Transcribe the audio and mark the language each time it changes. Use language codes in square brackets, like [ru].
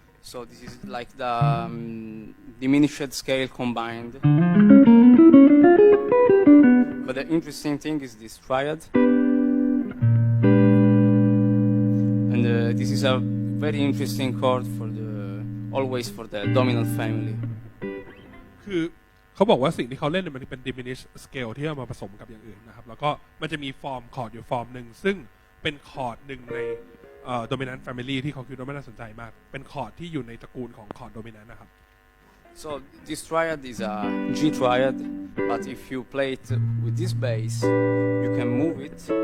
[en] So this is like the diminished scale combined. But the interesting thing is this triad. And this is a very interesting chord always for the dominant family. [th] คือเขาบอกว่าสิ่งที่เขาเล่นเนี่ยมันเป็น diminished scale ที่เอามาผสมกับอย่างอื่นนะครับแล้วก็มันจะมีฟอร์มคอร์ดอยู่ฟอร์มหนึ่งซึ่งเป็นคอร์ดหนึ่งในdominant family ที่เขาคิดว่าไม่น่าสนใจมากเป็นคอร์ดที่อยู่ในตระกูลของคอร์ด dominant นะครับ [en] So this triad is a G triad, but if you play it with this bass, you can move it.